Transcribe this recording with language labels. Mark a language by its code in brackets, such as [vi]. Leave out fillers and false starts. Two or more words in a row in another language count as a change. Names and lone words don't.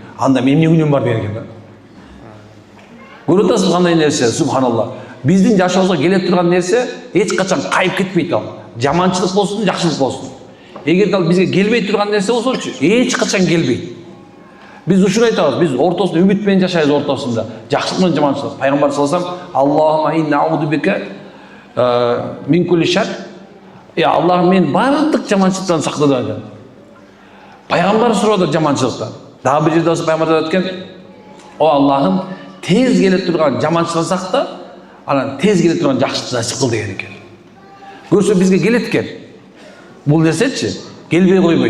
[ky] Анда эмне күнөөм бар деген экен. Көрүп атасыз кандай нерсе, субханалла. Биздин жашообузга келе турган нерсе эч качан кайып кетпейт ал. Жаманчылык болсун, жакшылык болсун. Эгер ал бизге келбей турган нерсе болсочу, эч качан келбейт. Биз ушуну айтабыз, биз ортосунда үмүт менен жашайбыз ортосунда. Жакшылык менен жаманчылык. [ar] Пайгамбар صلى الله عليه وسلم، اللهم إنا نعوذ بك من كل شر. [ky] Я Аллах, мен бардык жаманчылыктан сакта деген. Пайгамбар сурады жаманчылыктан. Дагы бир жерде пайгамбар айтат экен, о Аллахым, тез келе турган жаманчылыктан сакта, анан тез келе турган жакшылыктан насип кыл деген экен. Көрсө бизге келет экен. Бул нерсечи келбей койбойт.